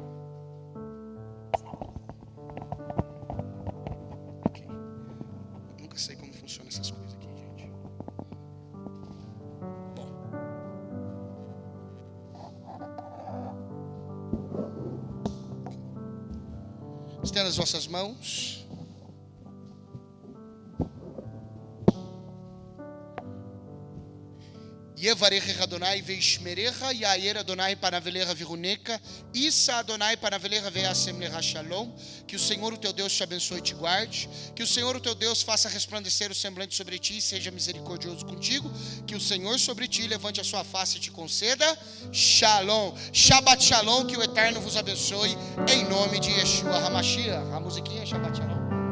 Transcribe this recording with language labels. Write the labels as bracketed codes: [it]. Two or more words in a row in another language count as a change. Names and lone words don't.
[pt] Okay. Nunca sei como funcionam essas coisas aqui, gente. Estenda as vossas mãos. [he] יברך אדוני וישמרך, יאר אדוני פניו אליך ויחנך, ישא אדוני פניו אליך וישם לך שלום. [pt] Que o Senhor, o teu Deus, te abençoe e te guarde. Que o Senhor, o teu Deus, faça resplandecer o semblante sobre ti e seja misericordioso contigo. Que o Senhor sobre ti levante a sua face e te conceda shalom. [he] שבת שלום, [pt] que o Eterno vos abençoe, em nome de Yeshua HaMashiach. A musiquinha Shabbat shalom.